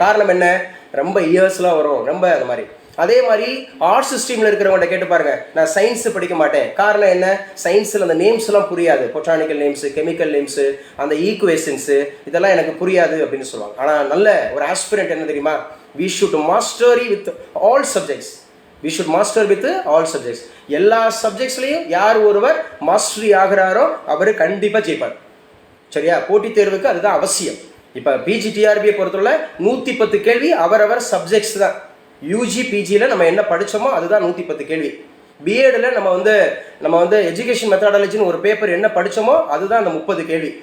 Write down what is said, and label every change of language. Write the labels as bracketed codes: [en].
[ta] காரணம் என்ன, ரொம்ப இயர்ஸ்லாம் வரும், ரொம்ப அந்த மாதிரி. அதே மாதிரி ஆர்ட்ஸ் ஸ்ட்ரீமில் இருக்கிறவங்கள்ட்ட கேட்டு பாருங்க, நான் சயின்ஸ் படிக்க மாட்டேன். காரணம் என்ன, சயின்ஸில் அந்த நேம்ஸ்லாம் புரியாது, பொட்டானிக்கல் நேம்ஸு, கெமிக்கல் நேம்ஸு, அந்த ஈக்குவேஷன்ஸு இதெல்லாம் எனக்கு புரியாது அப்படின்னு சொல்லுவாங்க. ஆனால் நல்ல ஒரு ஆஸ்பிரண்ட் என்ன தெரியுமா, [en] we should mastery with all subjects. we should master with all subjects. [ta] எல்லா சப்ஜெக்ட்ஸ்லையும் யார் ஒருவர் மாஸ்டரி ஆகிறாரோ அவர் கண்டிப்பாக ஜெயிப்பார். சரியா? போட்டித் தேர்வுக்கு அதுதான் அவசியம். இப்போ பிஜிடிஆர்பியை பொறுத்தவரை 110 கேள்வி அவரவர் சப்ஜெக்ட்ஸ் தான். யூஜி பிஜியில் நம்ம என்ன படித்தோமோ அதுதான் 110 கேள்வி. பிஎடில் நம்ம வந்து எஜுகேஷன் மெத்தடாலஜின்னு ஒரு பேப்பர் என்ன படித்தோமோ அதுதான் அந்த 30 கேள்வி.